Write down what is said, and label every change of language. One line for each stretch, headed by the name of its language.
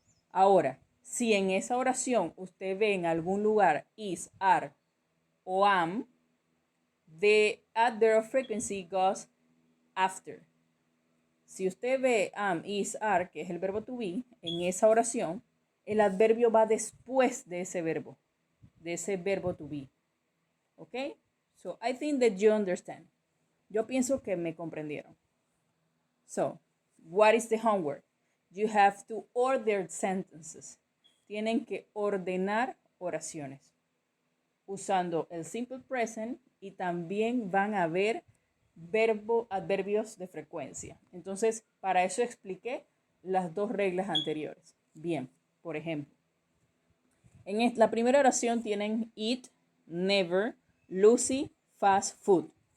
Spanish: Ahora, si en esa oración usted ve en algún lugar is, are o am,
English: the adverb of frequency goes after.
Spanish: Si usted ve am, is, are, que es el verbo to be, en esa oración, el adverbio va después de ese verbo to be. ¿Ok?
English: So, I think that you understand.
Spanish: Yo pienso que me comprendieron.
English: So, what is the homework? You have to order sentences.
Spanish: Tienen que ordenar oraciones usando el simple present y también van a ver adverbios de frecuencia. Entonces, para eso expliqué las dos reglas anteriores. Bien, por ejemplo, en la primera oración tienen eat, never, Lucy, fast food.